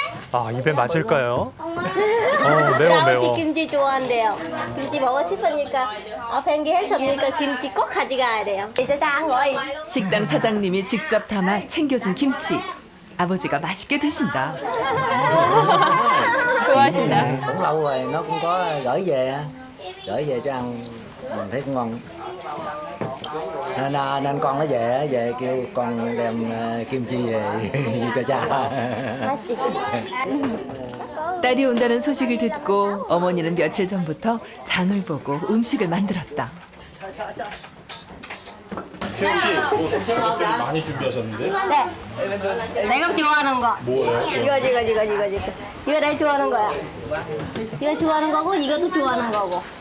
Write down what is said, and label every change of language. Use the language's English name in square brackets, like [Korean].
[Korean] 아, 입에 맞을까요? 매워, 매워. 아버지 김치 좋아한대요. 김치 먹고 싶으니까 비행기 했으니까 김치 꼭 가져가야 돼요. 이제 짠 거이. 식당 사장님이 직접 담아 챙겨준 김치. 아버지가 맛있게 드신다. 좋아하신다. [Vietnamese] Cũng lâu rồi nó cũng có gửi về cho ăn, mình thấy cũng ngon. Nên con nó về kêu con đem kim chi về cho cha. [Korean] 맞지? 딸이 온다는 소식을 듣고 어머니는 며칠 전부터 장을 보고 음식을 만들었다. 희영 씨, 뭐 생각보다 많이 준비하셨는데? 네. 내가 좋아하는 거. 뭐예요? 이거 내가 좋아하는 거야. 이거 좋아하는 거고 이것도 좋아하는 거고.